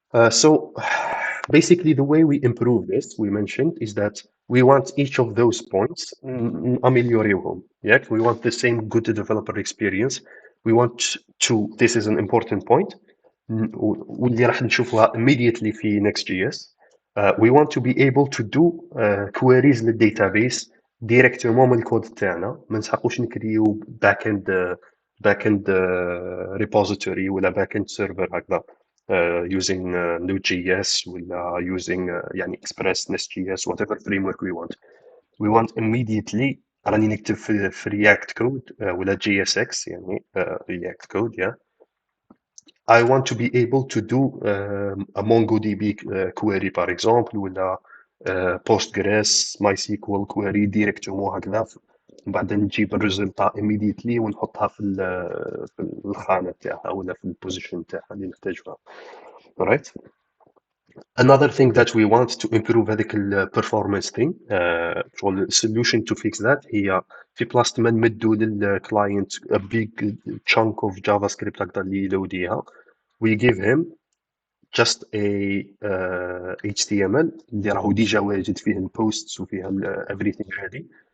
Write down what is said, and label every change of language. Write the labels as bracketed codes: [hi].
[en] So basically, the way we improve this, we mentioned, is that we want each of those points أمليوريوهم. Yeah, we want the same good developer experience. We want to, this is an important point, [ar] واللي راح نشوفها [en] immediately في Next.js. We want to be able to do queries للdatabase [ar] ديريكتومون من الكود تاعنا. ما نسحقوش نكريو باك اند repository ولا باك اند سيرفر هكذا. [en] Using Node.js ولا using يعني Express, Next.js, whatever framework we want. We want immediately [ar] راني نكتب في [en] React code ولا JSX يعني React code, yeah. I want to be able to do a MongoDB query, [fr] par exemple, [en] ولا Postgres, MySQL query directement هكذا. [ar] بعدين نجيب الريزلت immediately ونحطها في الخانة تاعها ولا في البوزيشن تاعها اللي نحتاجها. [en] Right? Another thing that we want to improve هذيك performance thing, شغل solution to fix that [ar] هي في بلاصة ما نمدوا للكلاينت [en] a big chunk of JavaScript [ar] هكذا اللي يلوديها. [en] We give him just a HTML [ar] اللي راهو ديجا واجد فيه البوستس وفيها [en] everything ready.